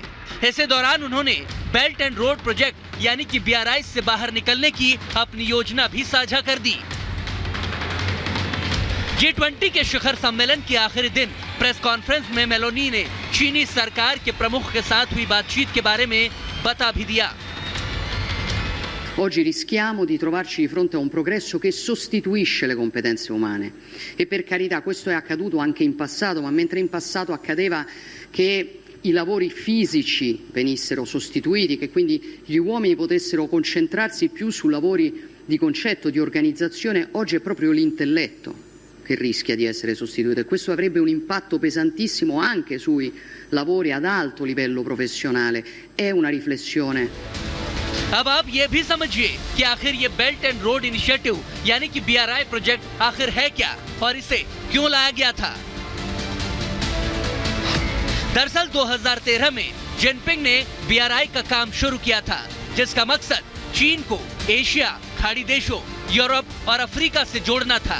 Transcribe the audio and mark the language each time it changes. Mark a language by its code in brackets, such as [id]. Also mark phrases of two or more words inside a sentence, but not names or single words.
[hi] इसी दौरान उन्होंने बेल्ट एंड रोड प्रोजेक्ट यानी कि BRI से बाहर निकलने की अपनी योजना भी साझा कर दी। G20 के शिखर सम्मेलन के आखिरी दिन [en] press conference [hi] में मेलोनी ने चीनी सरकार के प्रमुख के साथ हुई बातचीत के बारे में बता भी दिया। [it] Oggi rischiamo di trovarci di fronte a un progresso che sostituisce le competenze umane e per carità questo è accaduto anche in passato, ma mentre in passato accadeva che i lavori fisici venissero sostituiti, che quindi gli uomini potessero concentrarsi più su lavori di concetto, di organizzazione, oggi è proprio l'intelletto che rischia di essere sostituito e questo avrebbe un impatto pesantissimo anche sui lavori ad alto livello professionale. È una riflessione। [hi] अब आप ये भी समझिए कि आखिर ये बेल्ट एंड रोड इनिशिएटिव यानी कि BRI प्रोजेक्ट आखिर है क्या और इसे क्यों लाया गया था। दरअसल 2013 में जिनपिंग ने BRI का काम शुरू किया था, जिसका मकसद चीन को एशिया, खाड़ी देशों, यूरोप और अफ्रीका से जोड़ना था।